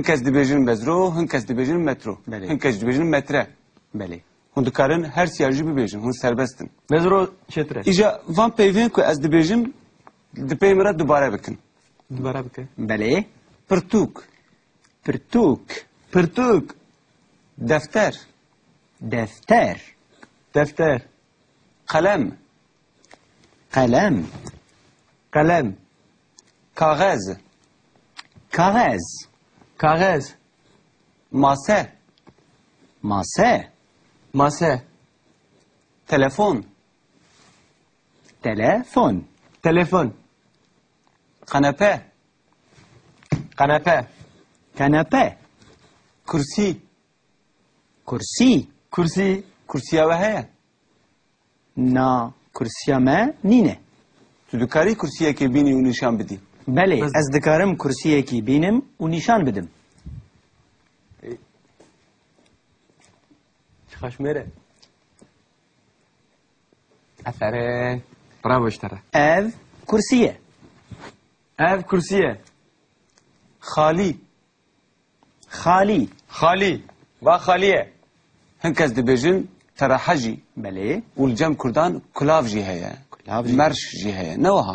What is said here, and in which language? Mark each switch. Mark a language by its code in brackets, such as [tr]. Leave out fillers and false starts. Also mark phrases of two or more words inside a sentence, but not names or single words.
[ku] Hin kes dibêjin mezro, hin kes dibêjin metro. Belê. Hin kes dibêjin metre. Belê. Hûn dikarin her siya jî bibêjin, hûn serbestin. Mezro çetre. Îja van peyvên ku ez dibêjim, di pey min re dubare bikin. Dubara bike. Belê. Pirtûk, Pirtûk. Pirtuk. defter, Defter. Defter. kalem, Kalem. Kalem. kağez, Kağız. Kağız. mase, Mase. Mase. telefon, Telefon. Telefon. kanepe, Kanepe. Kanepe. kursî, Kursi. Kursi. kursiya we heye. Na kursiya me nîne. Tu dikarî kursiyekê bînî û nîşan bidî. Belê. Ez- Ez dikarim kursiyekî bînim û nîşan bidim. Kaşmere. [tr] Aferin. Bravo işte. [ku] Ev kursiye. Ev kursiye. Xalî, Xalî. [tr] Hali. Ve haliye. [ku] hin kes dibêjin terehe jî. Belê. û li cem Kurdan kulav jî heye. Kulav jî. Merş jî heye. Ne wiha?